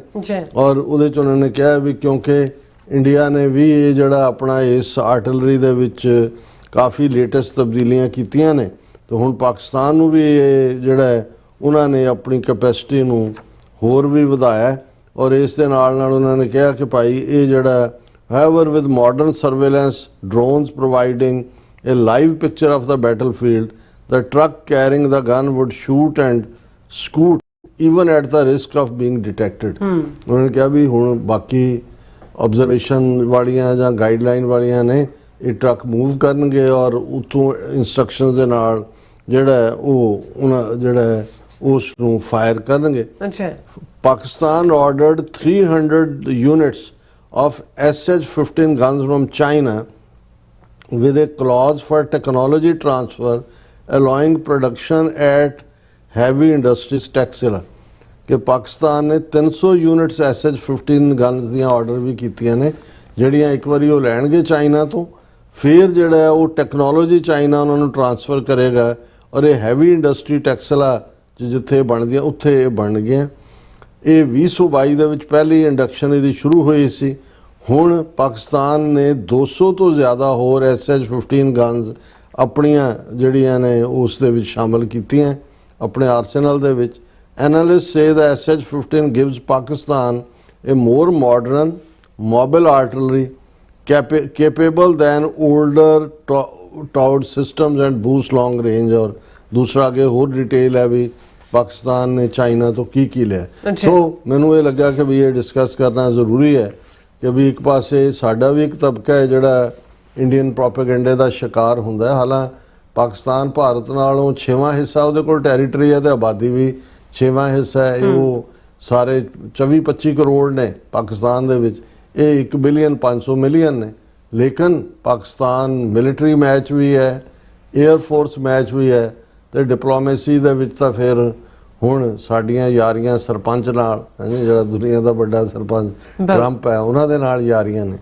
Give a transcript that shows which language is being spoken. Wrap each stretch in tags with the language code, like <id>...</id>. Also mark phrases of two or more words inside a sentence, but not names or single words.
<pa>ਔਰ ਉਹਦੇ 'ਚ ਉਹਨਾਂ ਨੇ ਕਿਹਾ ਵੀ ਕਿਉਂਕਿ ਇੰਡੀਆ ਨੇ ਵੀ ਇਹ ਜਿਹੜਾ ਆਪਣਾ ਇਸ ਆਰਟਿਲਰੀ ਦੇ ਵਿੱਚ ਕਾਫੀ ਲੇਟੈਸਟ ਤਬਦੀਲੀਆਂ ਕੀਤੀਆਂ ਨੇ, ਤੇ ਹੁਣ ਪਾਕਿਸਤਾਨ ਨੂੰ ਵੀ ਇਹ ਜਿਹੜਾ ਹੈ ਉਹਨਾਂ ਨੇ ਆਪਣੀ ਕੈਪੈਸਿਟੀ ਨੂੰ ਹੋਰ ਵੀ ਵਧਾਇਆ, ਔਰ ਇਸ ਦੇ ਨਾਲ ਉਹਨਾਂ ਨੇ ਕਿਹਾ ਕਿ ਭਾਈ ਇਹ ਜਿਹੜਾ</pa> <en>however with modern surveillance drones providing a live picture of the battlefield, the truck carrying the gun would shoot and scoot even at the risk of being detected.</en> <pa>ਉਹਨਾਂ ਨੇ ਕਿਹਾ ਵੀ ਹੁਣ ਬਾਕੀ ਆਬਜ਼ਰਵੇਸ਼ਨ ਵਾਲੀਆਂ ਜਾਂ ਗਾਈਡਲਾਈਨ ਵਾਲੀਆਂ ਨੇ, ਇਹ ਟਰੱਕ ਮੂਵ ਕਰਨਗੇ ਔਰ ਉੱਥੋਂ ਇੰਸਟਰਕਸ਼ਨ ਦੇ ਨਾਲ ਜਿਹੜਾ ਉਹ ਉਹਨਾਂ ਜਿਹੜਾ ਉਸ ਨੂੰ ਫਾਇਰ ਕਰਨਗੇ। ਪਾਕਿਸਤਾਨ</pa> <en>ordered 300 units of SH-15 guns from China with a clause for technology transfer allowing production at heavy industries Taxila।</en> <pa>ਕਿ ਪਾਕਿਸਤਾਨ ਨੇ 300 ਯੂਨਿਟਸ SH-15 ਗਨਸ ਦੀਆਂ ਆਰਡਰ ਵੀ ਕੀਤੀਆਂ ਨੇ, ਜਿਹੜੀਆਂ ਇੱਕ ਵਾਰੀ ਉਹ ਲੈਣਗੇ ਚਾਈਨਾ ਤੋਂ, ਫਿਰ ਜਿਹੜਾ ਉਹ ਟੈਕਨੋਲੋਜੀ ਚਾਈਨਾ ਉਹਨਾਂ ਨੂੰ ਟਰਾਂਸਫਰ ਕਰੇਗਾ, ਔਰ ਇਹ ਹੈਵੀ ਇੰਡਸਟਰੀ ਟੈਕਸਲਾ ਜਿੱਥੇ ਬਣਦੀਆਂ ਉੱਥੇ ਇਹ ਬਣ ਗਈਆਂ। ਇਹ 2022 ਦੇ ਵਿੱਚ ਪਹਿਲੀ ਇੰਡਕਸ਼ਨ ਇਹਦੀ ਸ਼ੁਰੂ ਹੋਈ ਸੀ। ਹੁਣ ਪਾਕਿਸਤਾਨ ਨੇ 200 ਤੋਂ ਜ਼ਿਆਦਾ ਹੋਰ SH-15 ਗਨਸ ਆਪਣੀਆਂ ਜਿਹੜੀਆਂ ਨੇ ਉਸ ਦੇ ਵਿੱਚ ਸ਼ਾਮਲ ਕੀਤੀਆਂ ਆਪਣੇ ਆਰਸੈਨਲ ਦੇ ਵਿੱਚ।</pa> <en>Analysts say the SH-15 gives Pakistan a more modern, mobile artillery capable than older towed systems and boost long range।</en> <pa>ਔਰ ਦੂਸਰਾ ਆਗੇ ਔਰ ਡਿਟੇਲ ਹੈ ਭੀ ਪਾਕਿਸਤਾਨ ਨੇ ਚਾਇਨਾ ਤੋ ਕੀ ਲਿਆ। ਸੋ ਮੈਨੂੰ ਯੇ ਲੱਗਾ ਕਿ ਭੀ ਯੇ ਡਿਸਕਸ ਕਰਨਾ ਜ਼ਰੂਰੀ ਹੈ ਕਿ ਭੀ ਇੱਕ ਪਾਸੇ ਸਾਡਾ ਭੀ ਇੱਕ ਤਬਕਾ ਹੈ ਜਿਹੜਾ ਇੰਡੀਅਨ ਪ੍ਰੋਪੇਗੰਡੇ ਕਾ ਸ਼ਿਕਾਰ ਹੁੰਦਾ ਹੈ। हालांकि ਪਾਕਿਸਤਾਨ ਭਾਰਤ ਨਾਲੋਂ 6ਵਾਂ ਹਿੱਸਾ ਉਹਦੇ ਕੋਲ ਟੈਰੀਟਰੀ ਹੈ ਤੇ ਆਬਾਦੀ ਵੀ 6ਵਾਂ ਹਿੱਸਾ ਹੈ। ਉਹ ਸਾਰੇ 24-25 ਕਰੋੜ ਨੇ ਪਾਕਿਸਤਾਨ ਦੇ ਵਿੱਚ, ਇਹ 1 ਬਿਲੀਅਨ 500 ਮਿਲੀਅਨ ਨੇ। ਲੇਕਿਨ ਪਾਕਿਸਤਾਨ</pa> <en>military match</en> <pa>ਵੀ ਹੈ,</pa> <en>air force match</en> <pa>ਵੀ ਹੈ ਤੇ ਡਿਪਲੋਮੇਸੀ ਦੇ ਵਿੱਚ ਤਾਂ ਫਿਰ ਹੁਣ ਸਾਡੀਆਂ ਯਾਰੀਆਂ ਸਰਪੰਚ ਨਾਲ, ਜਿਹੜਾ ਦੁਨੀਆ ਦਾ ਵੱਡਾ ਸਰਪੰਚ ਟਰੰਪ ਹੈ, ਉਹਨਾਂ ਦੇ ਨਾਲ ਯਾਰੀਆਂ ਨੇ।</pa>